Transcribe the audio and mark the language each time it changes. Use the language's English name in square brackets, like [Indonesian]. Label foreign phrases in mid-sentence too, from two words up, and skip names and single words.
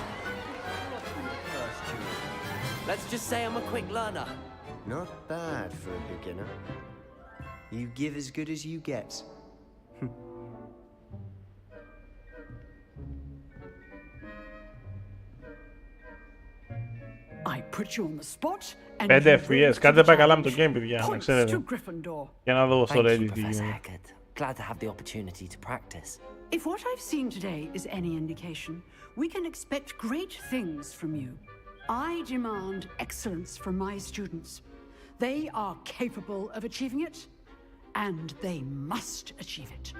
[English] Let's just say I'm a quick learner. Not bad for a beginner. You give as good as you get. I put you on the spot and [Greek] 5 FPS. Κάτι δεν πάει καλά με το game, παιδιά, να ξέρετε. Για να δω στο Reddit τι γίνεται. [English] Glad to have the opportunity to practice. If what I've seen today is any indication, we can expect great things from you. I demand excellence from my students. They are capable of achieving it, and they must achieve it.